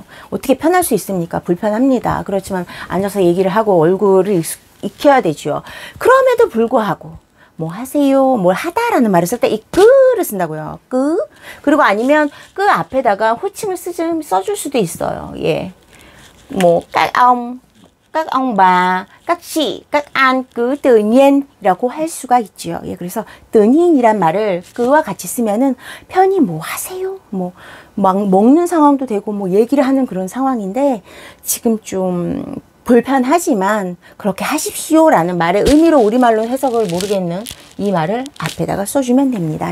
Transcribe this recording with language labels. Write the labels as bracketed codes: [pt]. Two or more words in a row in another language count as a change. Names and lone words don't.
[ko] 어떻게 편할 수 있습니까? 불편합니다. 그렇지만 앉아서 얘기를 하고 얼굴을 익혀야 되죠. 그럼에도 불구하고 하세요, 뭘 하다라는 말을 쓸 때 이 끄를 쓴다고요. 끄. 그리고 아니면 끄 앞에다가 호칭을 써줄 수도 있어요. 예. [vi] các ông bà, các chị, các anh cứ tự nhiên [ko] 이라고 할 수가 있죠. 예, 그래서 [vi] tự nhiên [ko] 이란 말을 그와 같이 쓰면은 편히 하세요? 막 먹는 상황도 되고 얘기를 하는 그런 상황인데 지금 좀 불편하지만 그렇게 하십시오라는 말의 의미로 우리말로 해석을 모르겠는 이 말을 앞에다가 써주면 됩니다.